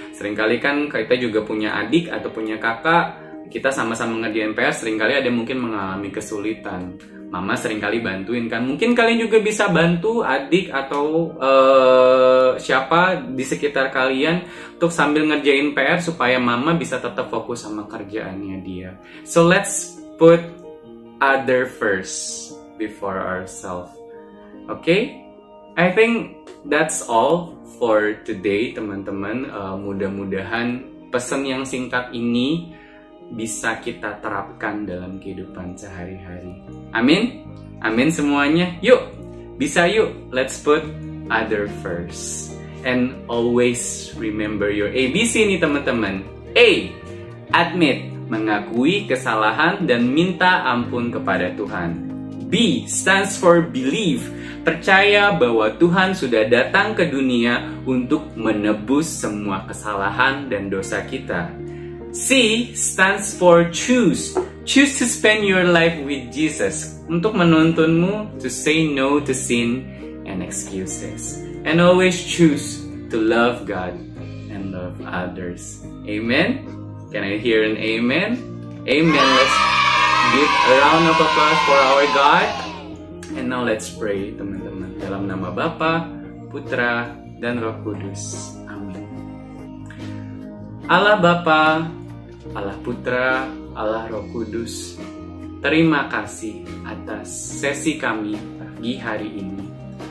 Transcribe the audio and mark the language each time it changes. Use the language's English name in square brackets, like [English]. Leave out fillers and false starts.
[Indonesian] Seringkali kan kita juga punya adik atau punya kakak, kita sama-sama ngerjain PR, seringkali ada mungkin mengalami kesulitan. Mama seringkali bantuin kan, mungkin kalian juga bisa bantu adik atau siapa di sekitar kalian untuk sambil ngerjain PR supaya mama bisa tetap fokus sama kerjaannya dia. [English] So let's put other first before ourselves. Okay? I think that's all for today, [Indonesian] teman-teman. Mudah-mudahan pesan yang singkat ini bisa kita terapkan dalam kehidupan sehari-hari. Amin? Amin semuanya. Yuk, bisa yuk. [English] Let's put other first. And always remember your ABC [Indonesian] nih teman-teman. [English] A. [Indonesian] Admit, mengakui kesalahan dan minta ampun kepada Tuhan. [English] B stands for believe, [Indonesian] percaya bahwa Tuhan sudah datang ke dunia untuk menebus semua kesalahan dan dosa kita. [English] C stands for choose, choose to spend your life with Jesus, [Indonesian] untuk menuntunmu [English] to say no to sin and excuses, and always choose to love God and love others. Amen? Can I hear an amen? Amen. Let's give a round of applause for our God. And now let's pray, [Indonesian] teman-teman. Dalam nama Bapa, Putra, dan Roh Kudus. Amin. Allah Bapa, Allah Putra, Allah Roh Kudus, terima kasih atas sesi kami pagi hari ini.